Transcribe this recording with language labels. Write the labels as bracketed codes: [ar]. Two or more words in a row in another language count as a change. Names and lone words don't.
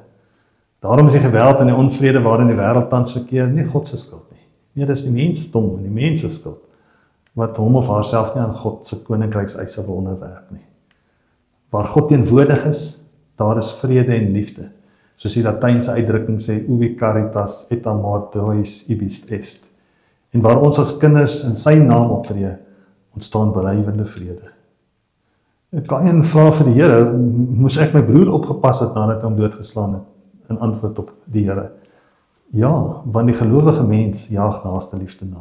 [af] Daarom is die geweld en die onvrede waarin die wêreld tans verkeer nie God se skuld nie. Nee, dis die mensdom en die mens se skuld, wat hom of haarself nie aan God se koninkrykseise wil onderwerp nie. Waar God teenwoordig is, daar is vrede en liefde, soos die Latynse uitdrukking sê, [la] ubi caritas et amor deus ibis est. [af] En waar ons as kinders in sy naam optree, ontstaan blywende vrede. Kain vra vir die Here, moes ek my broer opgepas het nadat hy hom doodgeslaan het? In antwoord op die Here: ja, want die gelowige mens jaag naaste liefde na.